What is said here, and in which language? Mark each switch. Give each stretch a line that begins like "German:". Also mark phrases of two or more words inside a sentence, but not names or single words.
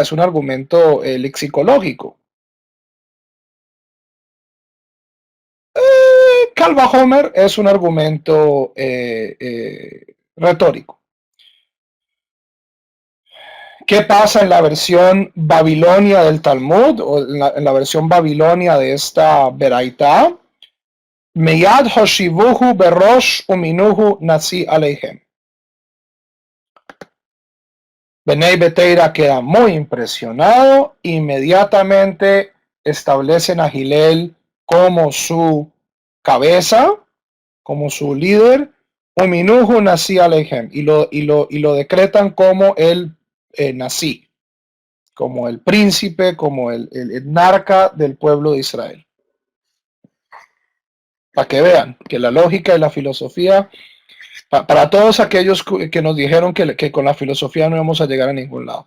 Spanish: Es un argumento lexicológico. Calva Homer es un argumento retórico. ¿Qué pasa en la versión babilonia del Talmud o en la versión babilonia de esta Beraita?
Hebrew: מיד הושיבוהו בראש ומינוהו נשיא עליהם.
Spanish: Benei Beteira queda muy impresionado, inmediatamente establecen a Hillel como su cabeza, como su líder,
Hebrew: ומינוהו נשיא עליהם,
Spanish: y lo decretan como el nasi, como el príncipe, como el narca del pueblo de Israel. Para que vean que la lógica y la filosofía, para todos aquellos que nos dijeron que con la filosofía no íbamos a llegar a ningún lado.